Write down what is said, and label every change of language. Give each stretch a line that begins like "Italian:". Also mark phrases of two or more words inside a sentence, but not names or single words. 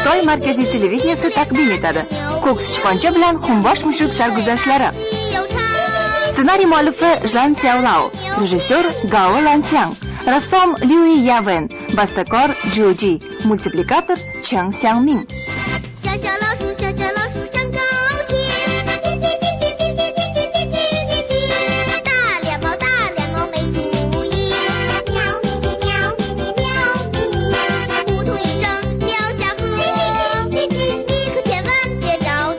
Uzbek: markaziy televideniyesi taqdim etadi. Ko'k sichqoncha bilan xumbosh mushuk sarguzashtlari. Ssenariy muallifi Zhang Xiaolao, rejissyor Gao Lanxiang, rassom Liu Yawen, bastakor Zhu Ji, multiplikator Cheng Xiangming.
Chinese: 小小老鼠，小小老鼠上高天。大脸猫，大脸猫没主意。喵咪咪喵咪咪喵咪咪，扑通一声掉下河。你可千万别着急。